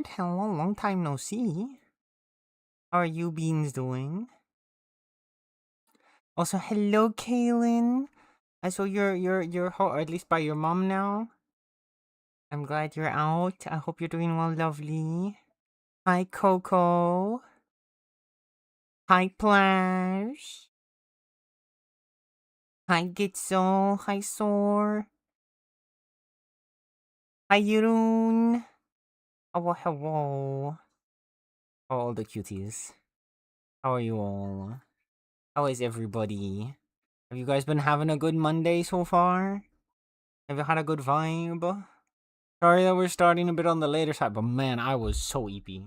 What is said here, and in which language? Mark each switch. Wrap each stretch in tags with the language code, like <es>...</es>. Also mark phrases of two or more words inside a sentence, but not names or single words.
<en>Hello, long time no see. How are you beings doing? Also, hello, Kaylin. I saw you're or at least by your mom now. I'm glad you're out. I hope you're doing well, lovely. Hi, Coco. Hi, Plash. Hi, Gitso. Hi, Sor. Hi, Yurun. Oh, hello. How are all the cuties? How are you all? How is everybody? Have you guys been having a good Monday so far? Have you had a good vibe? Sorry that we're starting a bit on the later side, but man, I was so eepy.</en>